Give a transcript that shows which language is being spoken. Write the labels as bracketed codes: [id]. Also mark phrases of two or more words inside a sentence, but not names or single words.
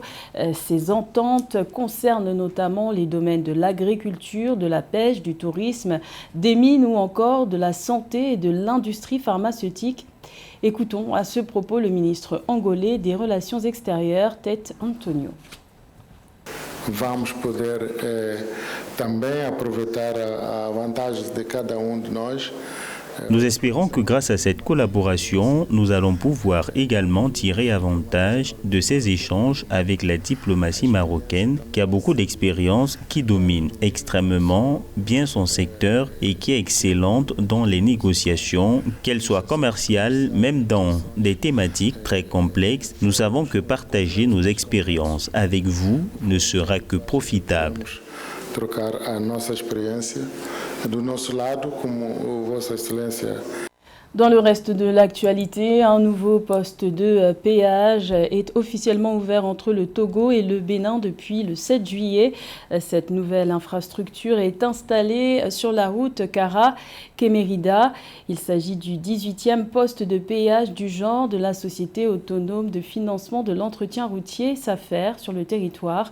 [fr] Ces ententes concernent notamment les domaines de l'agriculture, de la pêche, du tourisme, des mines ou encore de la santé et de l'industrie pharmaceutique. Écoutons à ce propos le ministre angolais des Relations extérieures, Tete Antonio. [pt] Vamos poder também aproveitar as vantagens de cada de nós. [fr] Nous espérons que grâce à cette collaboration, nous allons pouvoir également tirer avantage de ces échanges avec la diplomatie marocaine qui a beaucoup d'expérience, qui domine extrêmement bien son secteur et qui est excellente dans les négociations, qu'elles soient commerciales, même dans des thématiques très complexes. Nous savons que partager nos expériences avec vous ne sera que profitable. [pt] Trocar a nossa experiência do nosso lado, como Vossa Excelência. [fr] Dans le reste de l'actualité, un nouveau poste de péage est officiellement ouvert entre le Togo et le Bénin depuis le 7 juillet. Cette nouvelle infrastructure est installée sur la route Kara-Kémérida. Il s'agit du 18e poste de péage du genre de la Société autonome de financement de l'entretien routier, SAFER, sur le territoire.